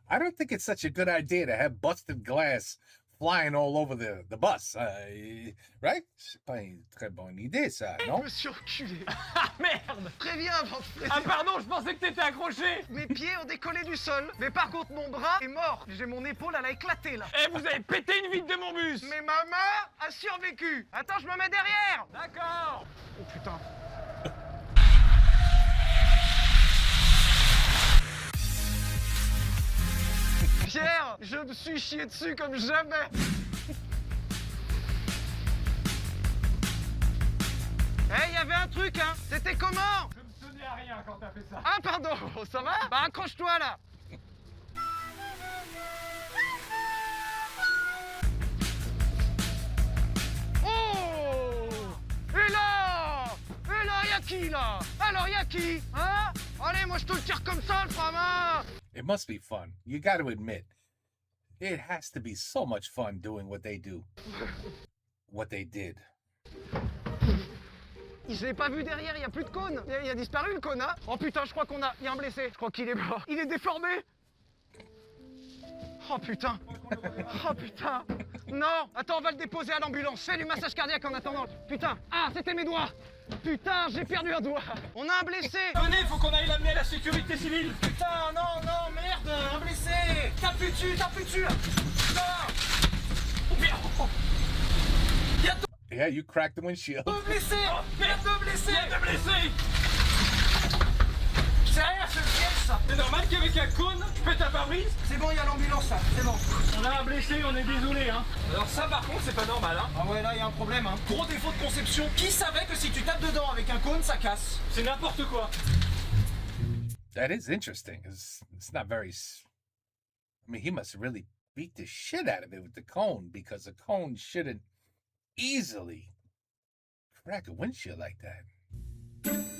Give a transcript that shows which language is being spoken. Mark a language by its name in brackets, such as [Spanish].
[English] I don't think it's such a good idea to have busted glass flying all over the bus. Right? [French] C'est pas une très bonne idée, ça, Je non? me suis reculé. Ah merde! Préviens avant de freiner. Ah pardon, je pensais que t'étais accroché! Mes pieds ont décollé du sol, mais par contre mon bras est mort. J'ai mon épaule, elle a éclaté là. Eh, vous avez pété une vitre de mon bus! Mais ma main a survécu. Attends, je me mets derrière. D'accord! Oh putain. Pierre, je me suis chié dessus comme jamais. Eh, il y avait un truc, hein. C'était comment? Je me tenais à rien quand t'as fait ça. Ah, pardon. Ça va? Bah, accroche-toi là. Oh! Et là, y'a qui là? Alors y'a qui? Hein? Allez, moi je te le tire comme ça, le frein à main. [English] It must be fun. You got to admit, it has to be so much fun doing what they do. What they did. [French] Je l'ai pas vu derrière, il y a plus de cône. Il a disparu le cône, hein? Oh putain, je crois qu'on a... Il y a un blessé. Je crois qu'il est mort. Il est déformé. Oh putain. Oh putain. Non. Attends, on va le déposer à l'ambulance. Fais du massage cardiaque en attendant. Putain. Ah, c'était mes doigts. Putain, j'ai perdu un doigt. On a un blessé. Venez, faut qu'on aille l'amener à la sécurité civile. Putain, non, non, merde, un blessé. Tape plus dessus, là. Non. [English] Yeah, you cracked the windshield. [French] Deux blessés. Il y a deux blessés. C'est rien, c'est le piège, ça. C'est normal qu'avec un cône, je pète un pare-brise. C'est bon, il y a l'ambulance, là. C'est bon. On a un blessé, on est désolé, hein. Alors ça, par contre, c'est pas normal, hein. Ah ouais, là, il y a un problème, hein. Gros défaut de conception. Qui savait que si tu tapes dedans avec un cône, ça casse? C'est n'importe quoi. [English] That is interesting. It's not very. I mean, he must really beat the shit out of it with the cone because the cone shouldn't easily crack a windshield like that.